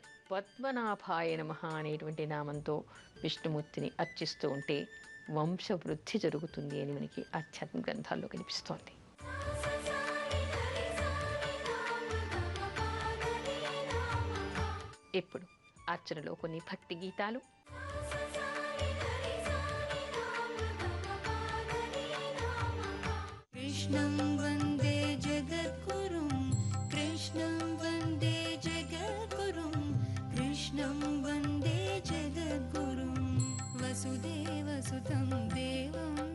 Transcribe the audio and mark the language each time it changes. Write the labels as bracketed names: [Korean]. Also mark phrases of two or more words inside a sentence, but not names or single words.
[Sanskrit] పద్మనాభాయ నమః [Telugu] అనేటువంటి నామంతో విష్ణుమూర్తిని అర్చిస్తూ ఉంటే వంశవృద్ధి జరుగుతుంది అని మనకి ఆధ్యాత్మిక గ్రంథాల్లో కనిపిస్తోంది. ఇప్పుడు అర్చనలో కొన్ని భక్తి గీతాలు. [Sanskrit] कृष्णं वन्दे जगद्गुरुं कृष्णं वन्दे जगद्गुरुं कृष्णं वन्दे जगद्गुरुं वसुदेवसुतं देवं